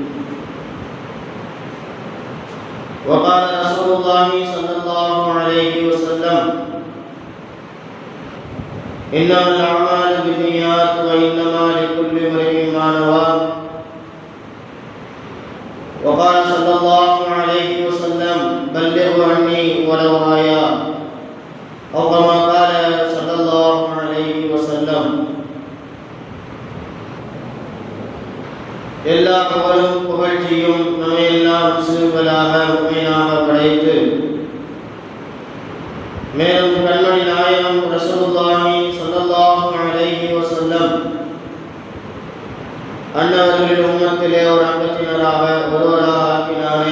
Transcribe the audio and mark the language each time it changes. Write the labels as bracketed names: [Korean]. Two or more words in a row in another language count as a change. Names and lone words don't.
[Arabic] وقال رسول الله صلى الله عليه وسلم: إنما الأعمال بالنيات وإنما لكل امرئ ما نوى. وقال صلى الله عليه وسلم: بلغوا عني ولو آية. أو كما قال صلى الله عليه وسلم. [Tamil] எல்லா புகழும் புகழ்ச்சியும் நம்மையெல்லாம் சிறுகளாக உண்மையாக படைத்து மேலும் கண்மணி நாயகம் [Arabic] رسول الله صلى الله عليه وسلم [Tamil] அன்னவர்களின் உம்மத்திலே ஒரு அங்கத்தினராக ஒருவராக ஆக்கினானே.